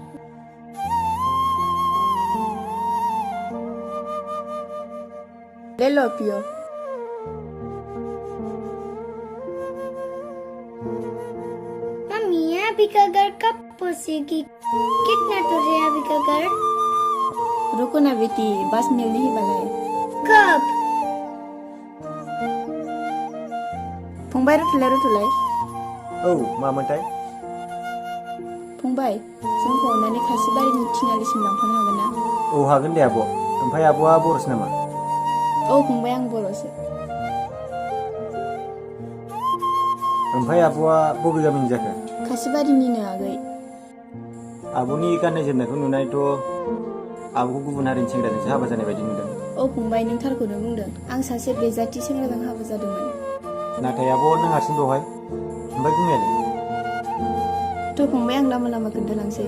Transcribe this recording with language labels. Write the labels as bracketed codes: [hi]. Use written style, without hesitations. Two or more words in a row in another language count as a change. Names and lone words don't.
[hi] ले लो पियो। मम्मी अभी का घर कब पहुँचेगी? कितना दूर है अभी का घर? रुको ना बेटी, बस मिलने ही वाला है। कब? [brx] फंबाय रुथुलाय। औ मामोनथाय? फंबाय, जोंखौ अननानै खासिबारिनि थिनालिसिम लांफानो हागोन ना? औ हागोन दे आब'। ओमफ्राय आब'आ बर'सो नामा? औ फंबाय, आं बर'सो। ओमफ्राय आब'आ बबे गामिनि जाखो? खासिबारिनिनो आगै। आब'नि गाननाय जोमनायखौ नुनायथ' आब'खौ गुबुन हारिनि सेंग्राजोंसो हाबा जानाय बायदि नुदों। औ फंबाय, नों थारखौनो बुंदों। आं सासे बेजाथि सेंग्राजों हाबा जादोंमोन। नाथाय आब' नों हारसिं बेवहाय? ओमफ्राय गुमैयालाय? थ' फंबाय, आं लामा खोन्थालांसै।